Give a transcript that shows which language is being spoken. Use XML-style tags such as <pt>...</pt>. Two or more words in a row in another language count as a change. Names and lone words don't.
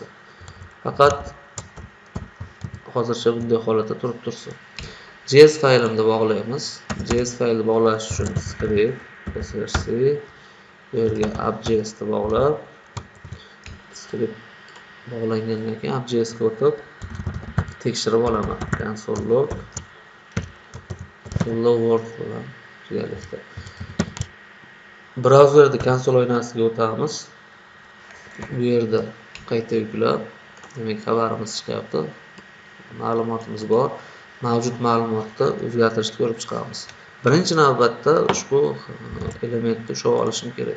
<uz>Faqat hozircha bunday holatda turib tursin. JS faylimni bog'laymiz. JS faylni bog'lash uchun</uz> <en>script src</en> <uz>bu yerga app.js ni bog'lab, script bog'langandan keyin app.js ga o'tib tekshirib olaman.</uz> <en>Console log hello world</en> <uz>bilan birgalikda. Brauzerda konsol oynasiga o'tamiz. Bu yerda qayta yuklab, demak xabarimiz chiqyapti. Ma'lumotimiz bor. Mavjud ma'lumotni o'zgartirishni ko'rib chiqamiz. Birinchi navbatda ushbu elementni ushlab olishim kerak.</uz>